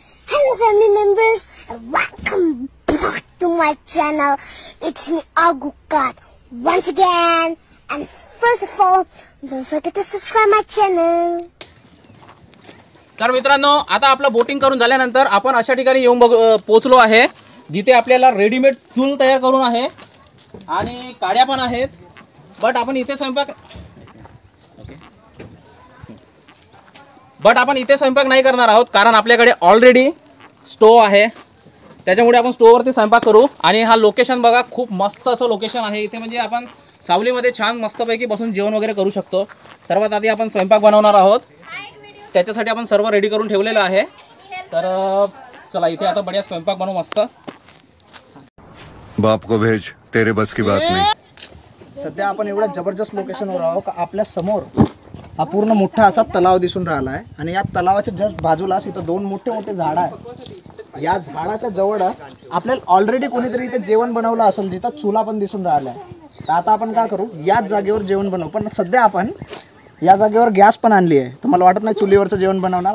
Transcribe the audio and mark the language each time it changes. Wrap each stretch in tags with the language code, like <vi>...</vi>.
<en>Hello family members and welcome back to my channel. It's me Agukat once again, and first of all don't forget to subscribe my channel.</en> <mr>तर मित्रांनो, आता आपलं boating करून झाल्यानंतर आपण अशा ठिकाणी येऊन पोहोचलो आहे जिथे आपल्याला रेडीमेड चूल तयार करून आहे आणि काड्या पण आहेत. बट आपण इथे स्वयंपाक नाही करणार आहोत, कारण आपल्याकडे ऑलरेडी स्टोव आहे. त्याच्यामुळे आपण स्टोववरती स्वयंपाक करू. आणि हा लोकेशन बघा, खूप मस्त असं लोकेशन आहे इथे. म्हणजे आपण सावलीमध्ये छान मस्तपैकी बसून जेवण वगैरे करू शकतो. सर्वात आधी आपण स्वयंपाक बनवणार आहोत, त्याच्यासाठी आपण सर्व रेडी करून ठेवलेलं आहे. तर चला इथे आता बढिया स्वयंपाक बनवू मस्त.</mr> <hi>बाप को भेज, तेरे बस की बात नहीं.</hi> <mr>सध्या आपण एवढ्या जबरदस्त लोकेशनवर आहोत का आपल्या समोर हा पूर्ण मोठा असा तलाव दिसून राहिला आहे. आणि या तलावाच्या जस्ट बाजूलाच इथं 2 मोठे मोठे झाडं आहेत. या झाडाच्या जवळच आपल्याला ऑलरेडी कोणीतरी इथे जेवण बनवलं असेल, जिथं चुला पण दिसून राहिला आहे. तर आता आपण काय करू, याच जागेवर जेवण बनवू. पण सध्या आपण या जागेवर गॅस पण आणली आहे, तर मला वाटत नाही चुलीवरचं जेवण बनवणार.</mr>